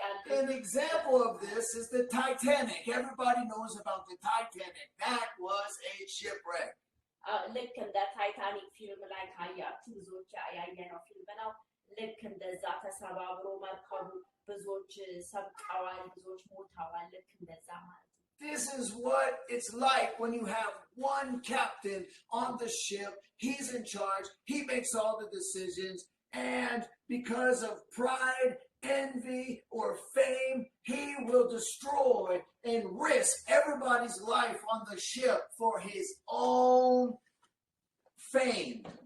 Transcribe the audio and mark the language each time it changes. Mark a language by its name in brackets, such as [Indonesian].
[English] An example of this is the Titanic. Everybody knows about the Titanic. That was a shipwreck. [Amharic] ልክ እንደ ታይታኒክ ፊልም ላይ ካያችሁ ብዙዎች ያየነው ፊልም ነው። ልክ እንደዛ ተሰባብሮ መርከቡ ብዙዎች ሰምጠዋል፣ ብዙዎች ሞተዋል። ልክ እንደዛ ማለት ነው። [English] This is what it's like when you have one captain on the ship. He's in charge. He makes all the decisions. And because of pride, envy, or fame, he will destroy and risk everybody's life on the ship for his own fame.